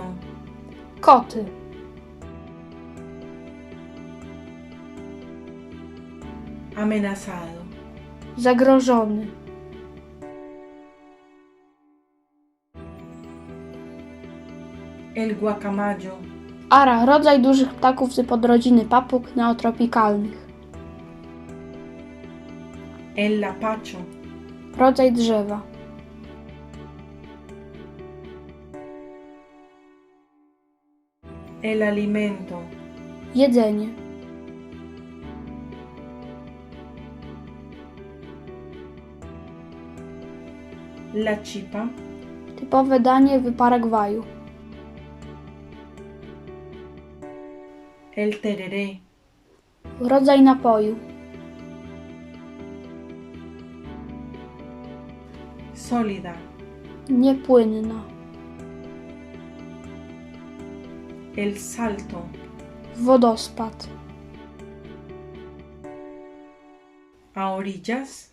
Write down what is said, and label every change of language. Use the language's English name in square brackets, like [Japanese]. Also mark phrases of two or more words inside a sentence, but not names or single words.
[Polish] Koty. [Spanish] Amenazado. [Polish] Zagrożony. [Spanish] El guacamayo. [Polish] Ara, rodzaj dużych ptaków z podrodziny papug neotropikalnych. [Spanish] El lapacho. [Polish] Rodzaj drzewa. [Spanish] El alimento. [Polish] Jedzenie. [Spanish] La chipa. [Polish] Typowe danie w Paragwaju. [Spanish] El tereré. [Polish] Rodzaj napoju. [Spanish] Sólida. [Polish] Niepłynna. [Spanish] El salto. [Polish] Wodospad. [Spanish] A orillas.